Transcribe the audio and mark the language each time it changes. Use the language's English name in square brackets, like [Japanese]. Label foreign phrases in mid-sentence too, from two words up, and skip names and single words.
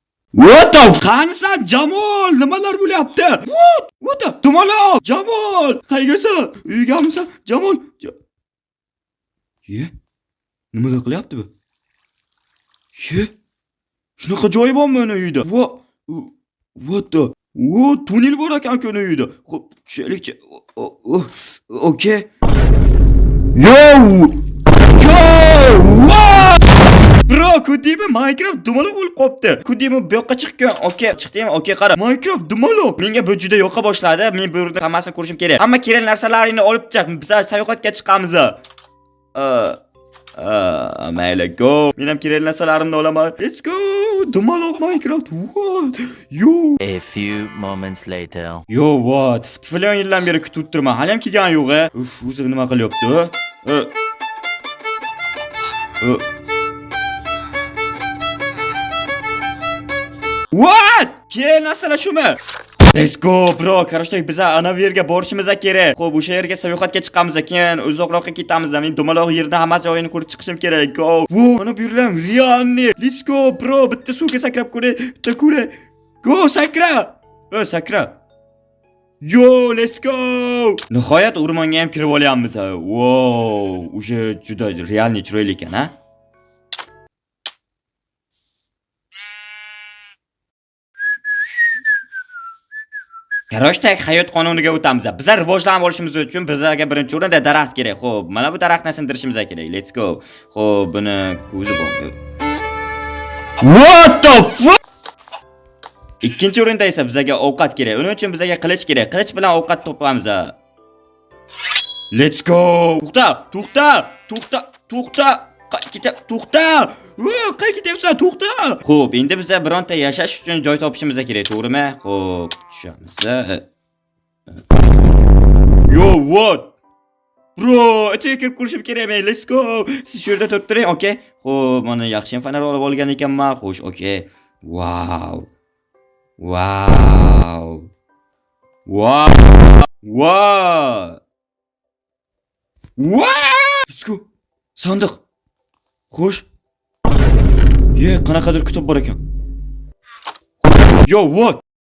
[English] What the [Uzbek] qanisan Jamol, nimalar bo'lyapti? [English] What the [Uzbek] Dumaloq, Jamol, qayergasan? Uyigamisan? Jamol. Ye? Nimalar qilyapti bu? Ye? Shunaqa joyi bormi uni uyda? [English] What the? [Uzbek] Tunel bor ekan-ku uni uyda. Xo'p, tushaylikchi. [English] Okay. Yo! What? Bro, [Uzbek] Kudimi Minecraft dumaloq bo'lib qopti. Kudimi bu yoqqa chiqqan. Okay, chiqdimi? Okay, qara. Minecraft dumaloq. Menga bu juda yoqa boshladi. Men bu yerda hammasini ko'rishim kerak. Hamma kerak narsalaringni olib chiq. Biz sayohatga chiqamiz. Mayli, go. Men ham kerak narsalarimni olaman. [English] Let's go. Dumaloq Minecraft. What? Yo. A few moments later. Yo, what? [Uzbek] Falan yildan beri kutib turman. Hali ham kelgan yo'q-a. Uf, o'zi nima qilyapti? What? Kel narsalar shumi? [English] Let's go bro. [Uzbek] Qarashday biz ana bu yerga borishimiz kerak. Xo'p, o'sha yerga sayohatga chiqamiz, keyin uzoqroqqa ketamiz. Men dumaloq yerdan hamma joyini ko'rib chiqishim kerak. Go. Mana bu yerlar realni. [English] Let's go bro. [Uzbek] Bitta suvga sakrab ko'ray. Bitta ko'ray. Go, sakra. Sakra. [English] Yo, let's go. [Uzbek] Nihoyat o'rmonga ham kirib olyapmiz. Wow, o'sha juda realni chiroyli ekan, ha? Qarashday hayot qonuniga o'tamiz. Bizlar rivojlanib olishimiz uchun bizlarga birinchi o'rinda daraxt kerak. Xo'p, mana bu daraxtni sindirishimiz kerak. [English] Let's go. [Uzbek] Xo'p, buni ko'zi bor. [English] What the fuck? [Uzbek] Ikkinchi o'rinda esa bizga ovqat kerak. Uning uchun bizga qilich kerak. Qilich bilan ovqat topamiz. Let's go. To'xta. To'xta. Qayerga ketyapsan? To'xta. Xo'p, endi biz bironta yashash uchun joy topishimiz kerak, to'g'rimi? Xo'p, tushamiz. [English] Yo, what? Bro, [Uzbek] ichiga kirib ko'rishim kerakmi? [English] Let's go. [Uzbek] Siz shu yerda turib turing, okay? Xo'p, mana yaxshi fonar olib olgan ekanman. Xo'sh, [English] okay. Wow. Let's go. [Uzbek] Sandiq. Xo'sh. Qanaqadir kitob bor ekan. [English] Yo, what?